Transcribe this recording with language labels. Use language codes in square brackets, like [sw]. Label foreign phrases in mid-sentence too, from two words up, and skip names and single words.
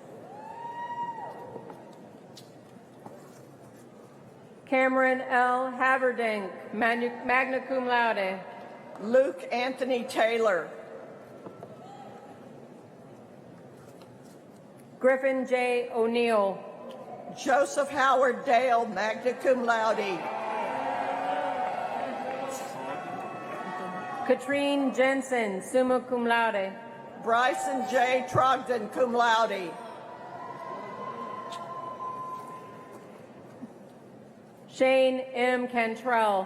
[en] Cameron L. [la] Haverdink, magna cum laude. [en] Luke Anthony Taylor, Griffin J. O'Neill, Joseph Howard Dale, [la] magna cum laude, [en] Katrine Jensen, [la] summa cum laude. [en] Bryson J. Trogdon, [la] cum laude, [en] Shane M. Cantrell,